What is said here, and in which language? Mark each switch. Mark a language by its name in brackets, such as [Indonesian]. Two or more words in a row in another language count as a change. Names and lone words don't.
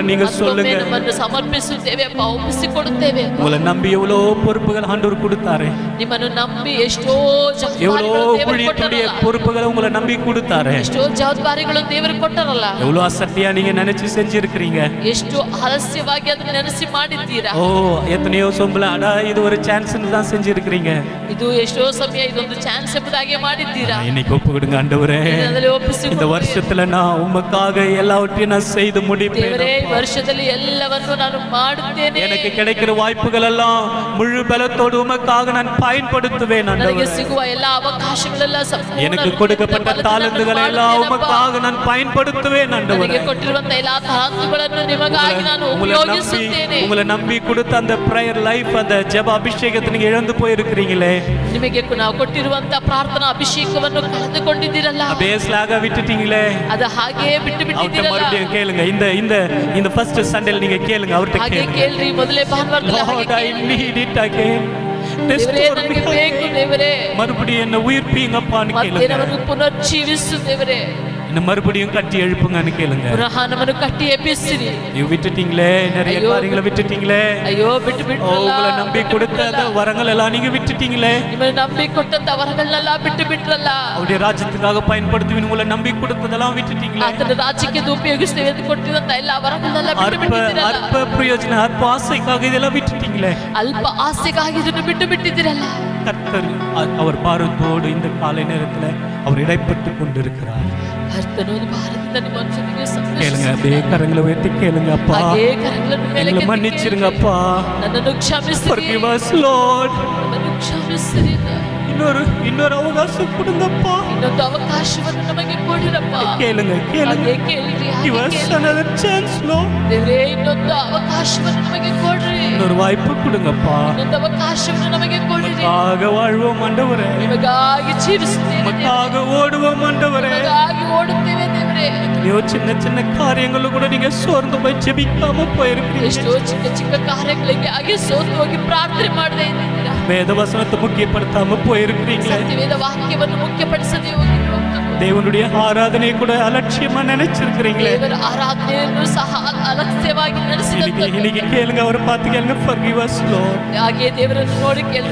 [Tamil] நீங்க சொல்லுங்க. [Kannada] ನಮ್ಮನ್ನು ಸಮರ್ಪಿಸುತ್ತೇವೆ ಅಪ್ಪ, ಒಪ್ಪಿಸಿಕೊಡುತ್ತೇವೆ. [Tamil] உங்களை நம்பி எவ்வளோ பொறுப்புகள் ஆண்டவர் கொடுத்தாரு. [Kannada] ನಿಮ್ಮನ್ನು ನಂಬಿ ಎಷ್ಟೋ [Tamil] எவ்வளோ [Kannada] ಜವಾಬ್ದಾರಿಗಳು ದೇವರು [Tamil] ஊழியத்துடைய [Kannada] ಕೊಟ್ಟರಲ್ಲ. [Tamil] பொறுப்புகளை உங்களை நம்பி கொடுத்தாரு. [Kannada] ಎಷ್ಟೋ ಜವಾಬ್ದಾರಿಗಳು ದೇವರು ಕೊಟ್ಟರಲ್ಲ. [Tamil] எவ்வளோ அசட்டியா நீங்க நினைச்சு செஞ்சிருக்கிறீங்க. [Kannada] ಎಷ್ಟು ಆಲಸ್ಯವಾಗಿ ಅದನ್ನ ನೆನೆಸಿ ಮಾಡಿದ್ದೀರಾ. [Tamil] ஓ எத்தனையோ சொம்பல அடா இது ஒரு சான்ஸ்னு தான் செஞ்சிருக்கிறீங்க. [Kannada] ಇದು ಎಷ್ಟೋ ಸಮಯ ಇದೊಂದು ಚಾನ್ಸ್ ಎಂಬುದಾಗಿ ಮಾಡಿದ್ದೀರಾ. [Tamil] இன்னைக்கு ஒப்பு கொடுங்க ஆண்டவரே. [Kannada] ಅದರಲ್ಲಿ ಒಪ್ಪಿಸಿ [Tamil] இந்த வருஷத்துல நான் உமக்காக எல்லாவற்றையும் நான் செய்து முடிப்பேன். [Kannada] ದೇವರೇ ವರ್ಷದಲ್ಲಿ ಎಲ್ಲವನ್ನು ನಾನು ಮಾಡುತ್ತೇನೆ. [Tamil] எனக்கு கிடைக்கிற வாய்ப்புகள் எல்லாம் முழு பலத்தோடு உமக்காக நான் பயன்படுத்துவேன் [Kannada] ನನಗೆ [Tamil] ஆண்டவரே. [Kannada] ಸಿಗುವ ಎಲ್ಲ ಅವಕಾಶಗಳೆಲ್ಲ ಸಂಪೂರ್ಣ [Tamil] எனக்கு கொடுக்கப்பட்ட தாளந்துகளை எல்லாம் உமக்காக நான் பயன்படுத்துவேன் ஆண்டவரே. [Kannada] ನನಗೆ ಕೊಟ್ಟಿರುವಂತ ಎಲ್ಲ ತಾಲಂತುಗಳನ್ನು ನಿಮಗಾಗಿ ನಾನು ಉಪಯೋಗಿಸುತ್ತೇನೆ. [Tamil] உங்களை நம்பி கொடுத்த அந்த [English] prayer life, [Tamil] அந்த ஜெப அபிஷேகத்தை நீங்க இழந்து போயிருக்கிறீங்களே. [Kannada] ನಿಮಗೆ ನಾವು ಕೊಟ್ಟಿರುವಂತ ಪ್ರಾರ್ಥನಾ ಅಭಿಷೇಕವನ್ನು ಕಳೆದುಕೊಂಡಿದ್ದೀರಲ್ಲ. [Tamil] பேஸ்லாக விட்டுட்டீங்களே. [Kannada] ಅದು ಹಾಗೆ ಬಿಟ್ಟು [Tamil] அவர்ட்ட [Kannada] ಬಿಟ್ಟಿದ್ದೀರಲ್ಲ. [Tamil] மறுபடியும் கேளுங்க. இந்த [English] first Sundayல [Tamil] நீங்க கேளுங்க, அவர்ட்ட [Kannada] ಹಾಗೆ [Tamil] கேளுங்க. [Kannada] ಕೇಳ್ರಿ, ಮೊದಲೇ ಭಾನುವಾರದಲ್ಲಿ ಹಾಗೆ [English] Lord, I [Kannada] ಕೇಳ್ರಿ. [English] need it again. [Kannada] ದೇವರೇ, ನನಗೆ ಬೇಕು ದೇವರೇ, [Tamil] மறுபடியும் என்ன உயிர்ப்பீங்கப்பான்னு [Kannada] ಮತ್ತೆ [Tamil] கேளுங்க. [Kannada] ನಮ್ಮನ್ನು ಪುನರ್ಜೀವಿಸು ದೇವರೇ, [Tamil] என்ன மறுபடியும் கட்டி எழுப்புங்கன்னு கேளுங்க. [Kannada] ಪುನಃ ನಮ್ಮನ್ನು ಕಟ್ಟಿ ಎಬ್ಬಿಸಿರಿ. [Tamil] ನೀವು விட்டுட்டீங்களே, நிறைய ஐயோ, காரியங்களை விட்டுட்டீங்களே. [Kannada] ಅಯ್ಯೋ ಬಿಟ್ಟು ಬಿಟ್ರಲ್ಲ. [Tamil] உங்களை நம்பி கொடுத்த அந்த வரங்கள் எல்லாம் நீங்க விட்டுட்டீங்களே. [Kannada] ನಿಮ್ಮನ್ನು ನಂಬಿ ಕೊಟ್ಟಂತ ವರಗಳನ್ನೆಲ್ಲ ಬಿಟ್ಟು ಬಿಟ್ರಲ್ಲ. [Tamil] அவருடைய ராஜ்யத்துக்காக பயன்படுத்துவீங்க உங்களை நம்பி கொடுத்ததெல்லாம் விட்டுட்டீங்களே. [Kannada] ಆತನ ರಾಜ್ಯಕ್ಕೆ ಇದು ಉಪಯೋಗಿಸ್ತೇವೆ ಎಂದು ಕೊಟ್ಟಿರುವಂತ ಎಲ್ಲ ವರಗಳನ್ನೆಲ್ಲ ಬಿಟ್ಟು [Tamil] அற்ப [Kannada] ಬಿಟ್ಟಿದ್ದೀರಲ್ಲ. [Tamil] அற்ப பிரயோஜன அற்ப ஆசைக்காக இதெல்லாம் விட்டுட்டீங்களே. [Kannada] ಅಲ್ಪ ಆಸೆಗಾಗಿ ಇದನ್ನು ಬಿಟ್ಟು ಬಿಟ್ಟಿದ್ದೀರಲ್ಲ. [Tamil] கர்த்தர் அவர் பாரத்தோடு இந்த காலை நேரத்துல அவர் இடைப்பட்டு கொண்டிருக்கிறார். [Kannada] ಕರ್ತನು ಭಾರತದ ನಿಮ್ಮ ಜೊತೆಗೆ [Tamil] கேளுங்க, [Kannada] ಸಂತೋಷ. [Tamil] அப்படியே கரங்களை உயர்த்தி கேளுங்க. அப்பா [Kannada] ಹಾಗೆ ಕರಗಳನ್ನು ಮೇಲೆ [Tamil] எங்களை [Kannada] ಕೆತ್ತಿ [Tamil] மன்னிச்சிருங்கப்பா. [Kannada] ನನ್ನನ್ನು ಕ್ಷಮಿಸಿರಿ. [English] Forgive us, Lord. [Kannada] ನನ್ನನ್ನು ಕ್ಷಮಿಸಿರಿ. [Tamil] இன்னொரு அவகாசம் கொடுங்கப்பா. [Kannada] ಇನ್ನೊಂದು ಅವಕಾಶವನ್ನು ನಮಗೆ ಕೊಡಿರಪ್ಪ. [Tamil] கேளுங்க [Kannada] ಹಾಗೆ ಕೇಳಿರಿ, ಹಾಗೆ [English] Give us [Kannada] ಕೇಳಿರಿ. [English] another chance, Lord. [Kannada] ದೇವರೇ, ಇನ್ನೊಂದು ಅವಕಾಶವನ್ನು ನಮಗೆ ಕೊಡ್ರಿ. [Tamil] இன்னொரு வாய்ப்பு கொடுங்கப்பா. [Kannada] ಇನ್ನೊಂದು ಅವಕಾಶವನ್ನು ನಮಗೆ ಕೊಡಿರಿ. [Tamil] உமக்காக வாழ்வோம் ஆண்டவரே. [Kannada] ನಿಮಗಾಗಿ ಜೀವಿಸುತ್ತೇವೆ ದೇವರೇ. [Tamil] உமக்காக ஓடுவோம் ஆண்டவரே. [Kannada] ನಿಮಗಾಗಿ ಓಡುತ್ತೇವೆ ದೇವರೇ. [Tamil] எத்தனையோ சின்ன சின்ன காரியங்களும் கூட நீங்க சோர்ந்து போய் ஜெபிக்காம போயிருக்கீங்க. [Kannada] ಎಷ್ಟೋ ಚಿಕ್ಕ ಚಿಕ್ಕ ಕಾರ್ಯಗಳಿಗೆ ಹಾಗೆ ಸೋತು ಹೋಗಿ ಪ್ರಾರ್ಥನೆ ಮಾಡದೇ ಇದ್ದೀರಾ. [Tamil] வேத வசனத்தை முக்கியப்படுத்தாம போயிருக்கிறீங்களே. [Kannada] ಸತ್ಯವೇದ ವಾಕ್ಯವನ್ನು ಮುಖ್ಯಪಡಿಸದೆ ಹೋಗಿರುವ [Tamil] தேவனுடைய ஆராதனை கூட அலட்சியமா நினைச்சிருக்கிறீங்களே. [Kannada] ದೇವರ ಆರಾಧನೆಯನ್ನು ಸಹ ಅಲಕ್ಷ್ಯವಾಗಿ ನಡೆಸಿದಂತ [Tamil] இன்னைக்கு கேளுங்க, அவரை பார்த்து கேளுங்க. [English] Forgive us, Lord. [Kannada] ಹಾಗೆ ದೇವರನ್ನು ನೋಡಿ ಕೇಳಿ,